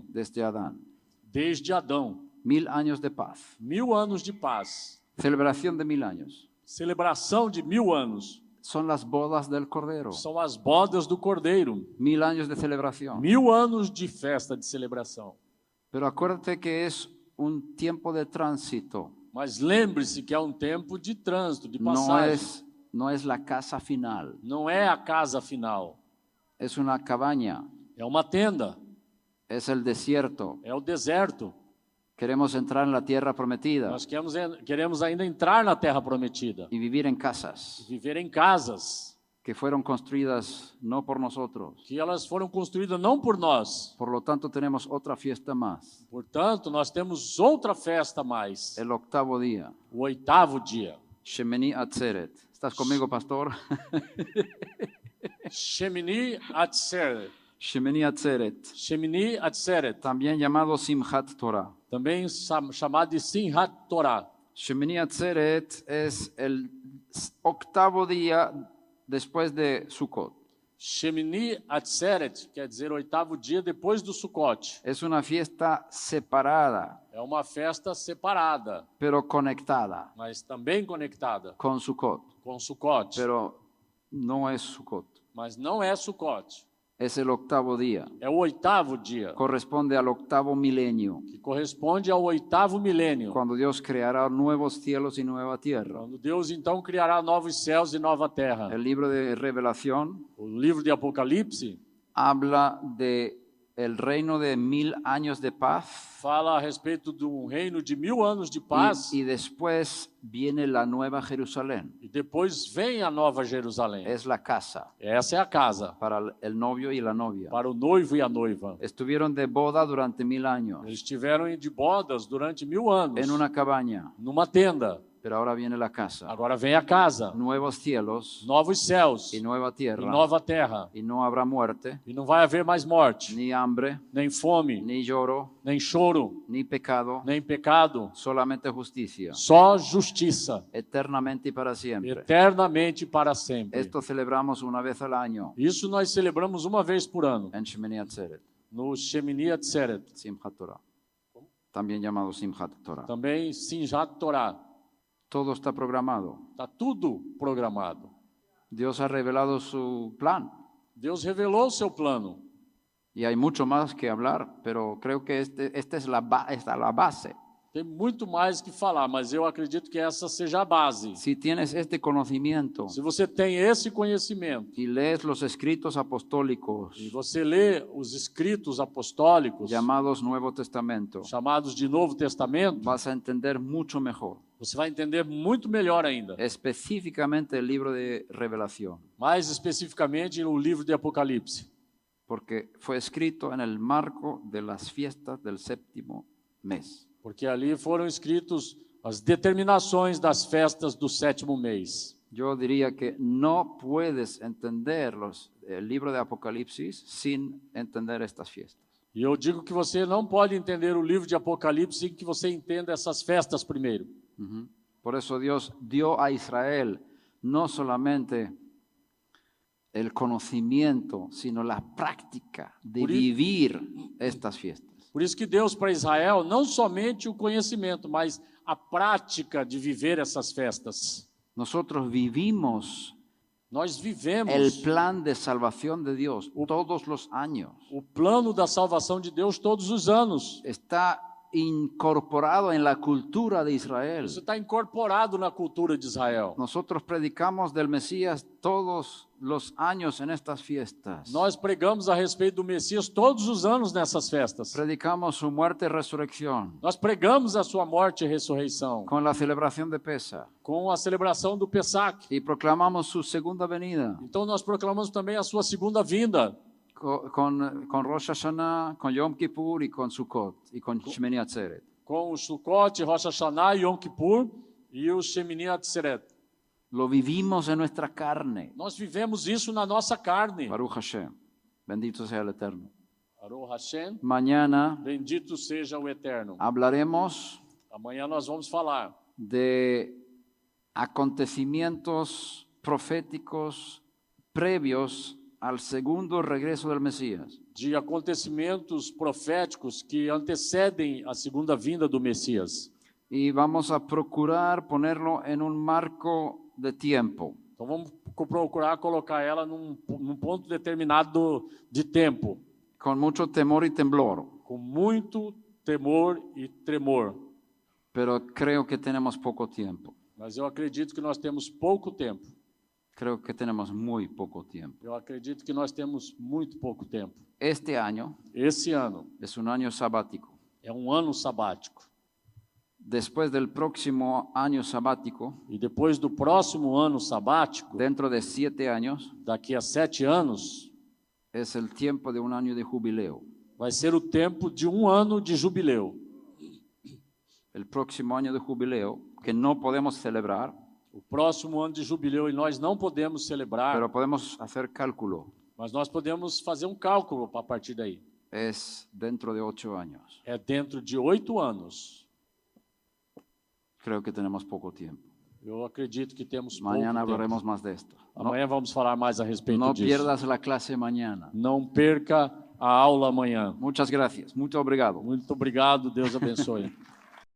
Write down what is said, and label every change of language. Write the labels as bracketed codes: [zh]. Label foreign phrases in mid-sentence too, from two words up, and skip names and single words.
[es] desde Adán. [pt] desde Adão. [es] 1000 años de paz. [pt] 1000 anos de paz. [es] Celebración de 1000 años. [pt] Celebração de 1000 anos. [es] Son las bodas del Cordero. [pt] São as bodas do Cordeiro. [es] 1000 años de celebración. [pt] 1000 anos de festa, de celebração. [es] Pero acuérdate que es un tiempo de tránsito. [pt] Mas lembre-se que é um tempo de trânsito, de passagem. [es] No es la casa final. [pt] Não é a casa final. [es] Es una cabaña. [pt] É uma tenda. [es] Es el desierto. [pt] É o deserto. [es] Queremos entrar en la tierra prometida [pt] Nós queremos ainda entrar na Terra Prometida. [es] y vivir en casas [pt] Viver em casas [es] que fueron construidas no por nosotros. [pt] que elas foram construídas não por nós. [es] Por lo tanto, tenemos otra fiesta más, [pt] Portanto, nós temos outra festa a mais. [es] el 8º día, [pt] O 8º dia. [es] Shemini Atzeret. ¿Estás conmigo, pastor? [pt] Shemini Atzeret. [es] Shemini Atzeret, [pt] Shemini Atzeret. [es] también llamado Simchat Torah. [pt] Também chamado de Simchat Torah. [es] Shemini Atzeret es el 8º día después de Sukkot. [pt] Shemini Atzeret, quer dizer 8º dia depois do Sukkot. [es] Es una fiesta separada, [pt] É uma festa separada, [es] pero conectada [pt] mas também conectada [es] con Sukkot. [pt] com Sukkot. [es] Pero no es Sukkot. [pt] Mas não é Sukkot. [es] Es el 8º día. [pt] É o 8º dia, [es] Corresponde al 8º milenio, [pt] que corresponde ao 8º milênio. [es] cuando Dios creará nuevos cielos y nueva tierra. [pt] Quando Deus então criará novos céus e nova terra. [es] El libro de Revelación [pt] O livro de Apocalipse [es] habla de el reino de 1000 años de paz [pt] fala a respeito de um reino de 1000 anos de paz [es] y después viene la nueva Jerusalén. [pt] e depois vem a nova Jerusalém. [es] Es la casa [pt] Essa é a casa [es] para el novio y la novia. [pt] para o noivo e a noiva. [es] Estuvieron de boda durante 1000 años [pt] Eles estiveram de bodas durante 1000 anos, [es] en una cabaña, [pt] numa tenda. [es] pero ahora viene la casa. [pt] Agora vem a casa, [es] Nuevos cielos [pt] novos céus [es] y nueva [pt] e [es] tierra. [pt] nova terra. [es] Y no habrá muerte, [pt] E não vai haver mais morte, [es] ni hambre, [pt] nem fome, [es] ni lloro, [pt] nem choro, [es] ni pecado, [pt] nem pecado, [es] solamente justicia, [pt] só justiça, [es] eternamente y para siempre. [pt] eternamente e para sempre. [es] Esto celebramos una vez al año [pt] Isso nós celebramos uma vez por ano, [es] en Shemini Atzeret, [pt] no Shemini Atzeret, [es] Simchat Torah, también llamado Simchat Torah. [pt] também Simchat Torah. [es] Todo está programado. [pt] Está tudo programado. [es] Dios ha revelado su plan [pt] Deus revelou o seu plano. [es] y hay mucho más que hablar, pero creo que esta es la base. [pt] Tem muito mais que falar, mas eu acredito que essa seja a base. [es] Si tienes este conocimiento [pt] Se você tem esse conhecimento [es] y lees los escritos apostólicos [pt] e você lê os escritos apostólicos, [es] llamados Nuevo Testamento, [pt] chamados de Novo Testamento, [es] vas a entender mucho mejor, [pt] você vai entender muito melhor ainda. [es] específicamente el libro de Revelación, [pt] Mais especificamente no livro de Apocalipse, [es] porque fue escrito en el marco de las fiestas del séptimo mes. [pt] porque ali foram escritos as determinações das festas do 7º mês. [es] Yo diría que no puedes entender el libro de Apocalipsis sin entender estas fiestas. [pt] E eu digo que você não pode entender o livro de Apocalipse sem que você entenda essas festas primeiro. [es] Por eso Dios dio a Israel no solamente el conocimiento, sino la práctica de vivir estas fiestas. [pt] Por isso que Deus para Israel não somente o conhecimento, mas a prática de viver essas festas. [es] Nosotros vivimos [pt] Nós vivemos [es] el plan de salvación de Dios todos los años. [pt] o plano da salvação de Deus todos os anos. [es] Está incorporado en la cultura de Israel. [pt] Isso está incorporado na cultura de Israel. [es] Nosotros predicamos del Mesías todos los años en estas fiestas. [pt] Nós pregamos a respeito do Messias todos os anos nessas festas. [es] Predicamos su muerte y resurrección [pt] Nós pregamos a sua morte e ressurreição [es] con la celebración de Pesach [pt] com a celebração do Pesach. [es] y proclamamos su segunda venida [pt] Então nós proclamamos também a sua segunda vinda. [es] con Rosh Hashanah, con Yom Kippur y con Sukkot y con Shemini Atzeret. [pt] Com o Sukkot, Rosh Hashanah e Yom Kippur e o Shemini Atzeret. [es] Lo vivimos en nuestra carne. [pt] Nós vivemos isso na nossa carne. [he] Baruch Hashem. [es] Bendito sea el Eterno. [he] Baruch Hashem, [es] Mañana [pt] bendito seja o Eterno. [es] hablaremos [pt] Amanhã nós vamos falar [es] de acontecimientos proféticos previos al segundo regreso del Mesías. [pt] de acontecimentos proféticos que antecedem a segunda vinda do Messias. [es] Y vamos a procurar ponerlo en un marco de tiempo. [pt] Então vamos procurar colocar ela num ponto determinado de tempo, [es] Con mucho temor y temblor, [pt] com muito temor e tremor. [es] pero creo que tenemos poco tiempo. [pt] Mas eu acredito que nós temos pouco tempo. [es] Creo que tenemos muy poco tiempo. [pt] Eu acredito que nós temos muito pouco tempo. [es] Este año [pt] Esse ano [es] es un año sabático. [pt] é um ano sabático. [es] Después del próximo año sabático, [pt] E depois do próximo ano sabático, [es] dentro de 7 años, [pt] daqui a 7 anos, [es] es el tiempo de un año de jubileo. [pt] vai ser o tempo de um ano de jubileu. [es] El próximo año de jubileo, que no podemos celebrar, [pt] O próximo ano de jubileu, e nós não podemos celebrar, [es] pero podemos hacer cálculo, [pt] mas nós podemos fazer um cálculo a partir daí. [es] es dentro de 8 años. [pt] É dentro de 8 anos. [es] Creo que tenemos poco tiempo. [pt] Eu acredito que temos [es] Mañana [pt] pouco [es] hablaremos [pt] tempo. [es] más de esto. No, [pt] Amanhã vamos falar mais a respeito [es] no [pt] disso. [es] pierdas la clase mañana. [pt] Não perca a aula amanhã. [es] Muchas gracias. [pt] Muito obrigado. Muito obrigado, Deus abençoe.